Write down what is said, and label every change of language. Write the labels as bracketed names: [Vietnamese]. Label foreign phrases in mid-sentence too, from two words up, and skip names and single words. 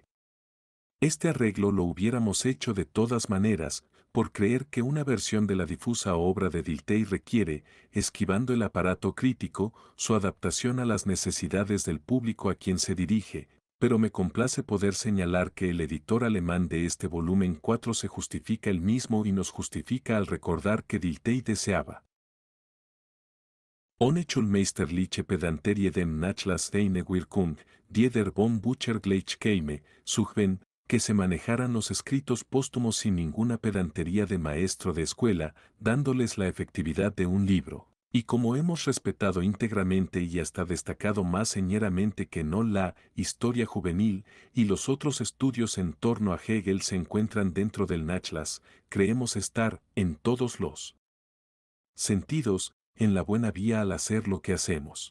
[Spanish] Este arreglo lo hubiéramos hecho de todas maneras, por creer que una versión de la difusa obra de Dilthey requiere, esquivando el aparato crítico, su adaptación a las necesidades del público a quien se dirige, pero me complace poder señalar que el editor alemán de este volumen 4 se justifica él mismo y nos justifica al recordar que Dilthey deseaba [German] ohne schulmeisterliche Pedanterie dem Nachlass einer Wirkung, die der von Bücher gleich käme, suchen, [Spanish] que se manejaran los escritos póstumos sin ninguna pedantería de maestro de escuela, dándoles la efectividad de un libro. Y como hemos respetado íntegramente y hasta destacado más señeramente que no la historia juvenil y los otros estudios en torno a Hegel se encuentran dentro del Nachlass, creemos estar, en todos los sentidos, en la buena vía al hacer lo que hacemos.